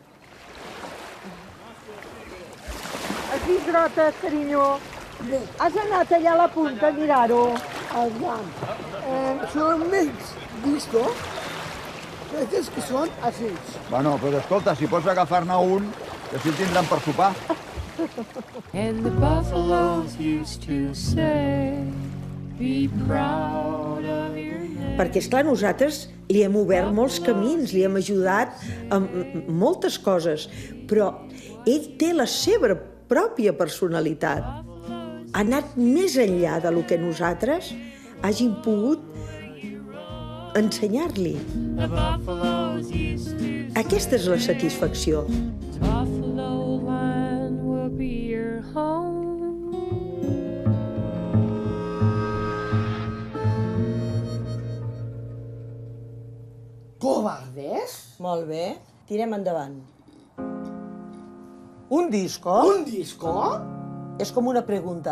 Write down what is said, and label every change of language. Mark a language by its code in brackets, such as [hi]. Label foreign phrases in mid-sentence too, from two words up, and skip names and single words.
[ca] Has vist grotes, carinyo? Has anat allà a la punta a mirar-ho? Són més vistos. Aquests que són així. Bueno, però escolta, si pots agafar-ne un, que així el tindran per sopar. [en] And the buffaloes used to say, be proud of your name. [ca] Perquè, esclar, nosaltres li hem obert molts camins, li hem ajudat amb moltes coses, però ell té la seva pròpia personalitat. Ha anat més enllà del que nosaltres hàgim pogut ensenyar-li. Aquesta és la satisfacció. [en] Buffalo land will be your home. [ca] Covardes? Molt bé, tirem endavant. Un disco? Un disco? És com una pregunta.